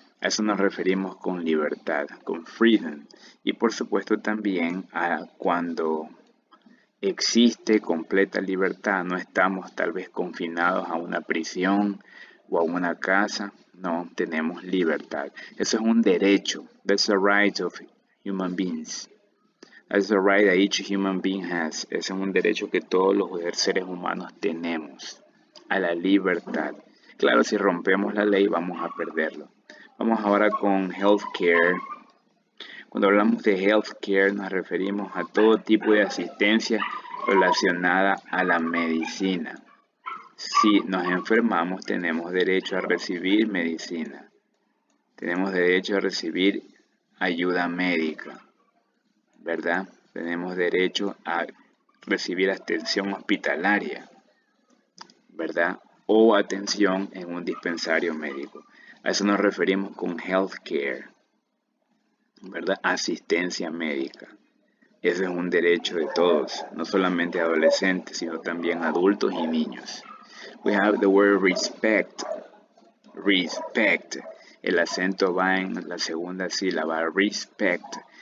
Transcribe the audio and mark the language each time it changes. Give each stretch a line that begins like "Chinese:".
Spanish: A eso nos referimos con libertad, con freedom. Y por supuesto también a cuando existe completa libertad, no estamos tal vez confinados a una prisión o a una casa, no, tenemos libertad. Eso es un derecho.
English: That's a right of human beings. That's a right that each human being has.
Spanish: Ese es un derecho que todos los seres humanos tenemos, a la libertad. Claro, si rompemos la ley vamos a perderlo. Vamos ahora con healthcare. Cuando hablamos de healthcare nos referimos a todo tipo de asistencia relacionada a la medicina. Si nos enfermamos tenemos derecho a recibir medicina. Tenemos derecho a recibir ayuda médica, ¿verdad? Tenemos derecho a recibir atención hospitalaria, ¿verdad? O atención en un dispensario médico. A eso nos referimos con healthcare, ¿verdad? Asistencia médica. Ese es un derecho de todos, no solamente adolescentes, sino también adultos y niños.
English: We have the word respect. Respect.
Spanish: El acento va en la segunda sílaba. Respect.